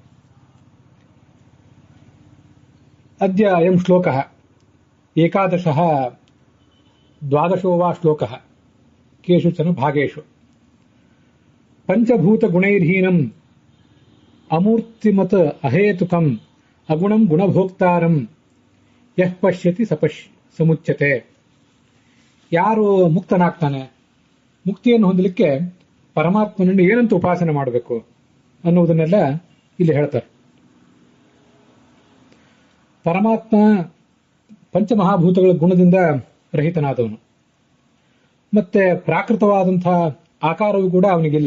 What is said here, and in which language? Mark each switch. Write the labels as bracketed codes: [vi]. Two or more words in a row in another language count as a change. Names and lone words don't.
[sa] अद्य अयं श्लोकः 11 12 वा श्लोकः केषुचन भागेषु. पञ्चभूतगुणैर्हीनम् अमूर्तिमत् अहेतुकम् अगुणं गुणभोक्तारं यः ಪಶ್ಯತಿ ಸಮುಚ್ಯತೆ. [kn] ಯಾರು ಮುಕ್ತನಾಗ್ತಾನೆ, ಮುಕ್ತಿಯನ್ನು ಹೊಂದಲಿಕ್ಕೆ ಪರಮಾತ್ಮನನ್ನು ಏನಂತ ಉಪಾಸನೆ ಮಾಡಬೇಕು ಅನ್ನುವುದನ್ನೆಲ್ಲ ಇಲ್ಲಿ ಹೇಳ್ತಾರೆ. ಪರಮಾತ್ಮ ಪಂಚಮಹಾಭೂತಗಳ ಗುಣದಿಂದ ರಹಿತನಾದವನು, ಮತ್ತೆ ಪ್ರಾಕೃತವಾದಂತಹ ಆಕಾರವೂ ಕೂಡ ಅವನಿಗಿಲ್ಲ.